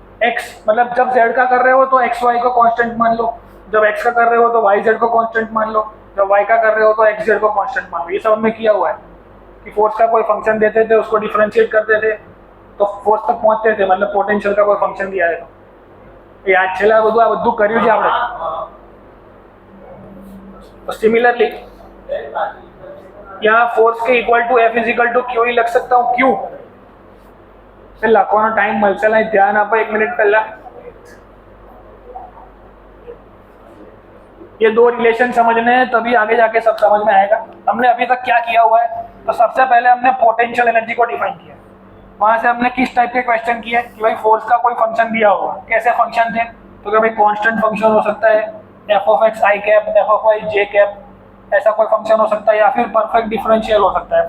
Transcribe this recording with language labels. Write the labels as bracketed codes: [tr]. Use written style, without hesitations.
[hi] x मतलब जब z का कर रहे हो तो x y को कांस्टेंट मान लो, जब x का कर रहे हो तो y z को कांस्टेंट मान लो, जब y का कर रहे हो तो x z को कांस्टेंट मान लो। ये सब हमने किया हुआ है कि फोर्स का कोई फंक्शन देते थे, उसको डिफरेंशिएट करते थे तो फोर्स तक पहुंचते थे, मतलब पोटेंशियल का कोई फंक्शन दिया है तो। [gu] યાદ છે આ બધું કર્યું છે આપણે. [hi] तो सिमिलरली यहाँ फोर्स के equal to F is equal to Q ही लग सकता हूँ. [gu] क्यू લખવાનો ટાઈમ મળશે નહીં, ધ્યાન આપો 1 મિનિટ પહેલા. [hi] ये दो रिलेशन समझने हैं तभी आगे जाके सब समझ में आएगा. हमने अभी तक क्या किया हुआ है, तो सबसे पहले हमने पोटेंशियल एनर्जी को डिफाइन किया. वहां से हमने किस टाइप के क्वेश्चन किए कि भाई फोर्स का कोई फंक्शन दिया होगा. कैसे फंक्शन थे, तो क्या भाई कांस्टेंट फंक्शन हो सकता है, F of x I cap, F of Y J cap, ऐसा कोई फंक्शन हो सकता है, या फिर परफेक्ट डिफरेंशियल हो सकता है.